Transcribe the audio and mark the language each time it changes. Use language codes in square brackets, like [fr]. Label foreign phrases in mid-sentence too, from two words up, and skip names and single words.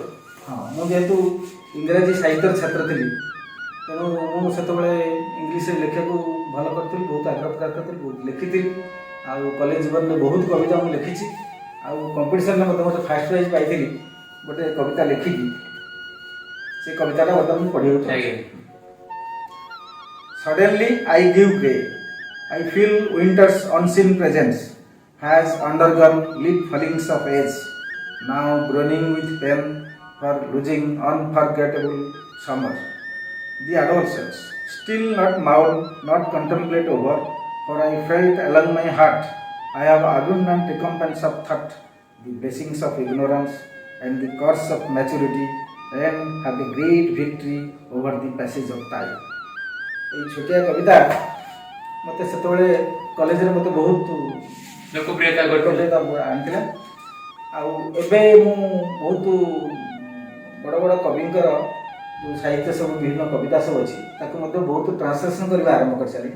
[or] ହଁ, ମୁଁ ଯେହେତୁ ଇଂରାଜୀ ସାହିତ୍ୟର ଛାତ୍ର ଥିଲି, ତେଣୁ ମୁଁ ସେତେବେଳେ ଇଂଲିଶରେ ଲେଖିବାକୁ ଭଲ କରିଥିଲି, ବହୁତ ଆଗ୍ରହ ପ୍ରକାଶ କରିଥିଲି, ବହୁତ ଲେଖିଥିଲି। ଆଉ କଲେଜ ଜୀବନରେ ବହୁତ କବିତା ମୁଁ ଲେଖିଛି। ଆଉ କମ୍ପିଟିସନରେ ମଧ୍ୟ ମୋତେ [en] first prize [or] ପାଇଥିଲି ଗୋଟେ କବିତା ଲେଖିକି। ସେ କବିତାଟା ବର୍ତ୍ତମାନ ମୁଁ ପଢ଼ିବାକୁ ଚାହୁଁଛି। [en] Suddenly I give way. I feel winter's unseen presence has undergone leaf fallings of age, now groaning with pain for losing unforgettable summer. The adolescence, still not mourn, not contemplate over, for I felt along my heart, I have abundant recompense of thought, the blessings of ignorance, and the curse of maturity, and have a great victory over the passage of time. [or] এই ଛୋଟିଆ କବିତା ମୋତେ ସେତେବେଳେ କଲେଜରେ ମୋତେ ବହୁତ ଲୋକପ୍ରିୟତା ଆଣିଥିଲା। ଆଉ ଏବେ ମୁଁ ବହୁତ ବଡ଼ ବଡ଼ କବିଙ୍କର ଯେଉଁ ସାହିତ୍ୟ ସବୁ, ବିଭିନ୍ନ କବିତା ସବୁ ଅଛି, ତାକୁ ମଧ୍ୟ ବହୁତ ଟ୍ରାନ୍ସଲେସନ୍ କରିବା ଆରମ୍ଭ କରିସାରିଲିଣି।